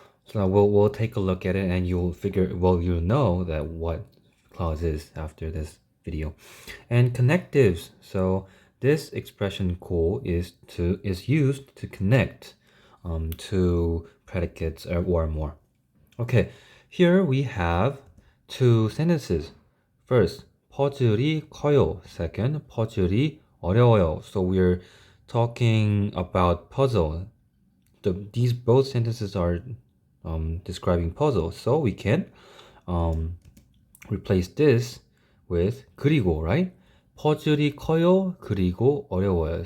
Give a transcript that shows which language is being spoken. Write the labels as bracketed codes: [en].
[en] So we'll take a look at it and you'll know that what clause is after this video. And connectives. So this expression 고 is used to connect to predicates or more. Okay, here we have two sentences. [ko] First, 퍼즐이 커요. Second, 퍼즐이 어려워요. [en] So we're talking about puzzle. These both sentences are describing puzzle. So we can um, replace this with 그리고, right? [ko] 퍼즐이 커요. 그리고 어려워요.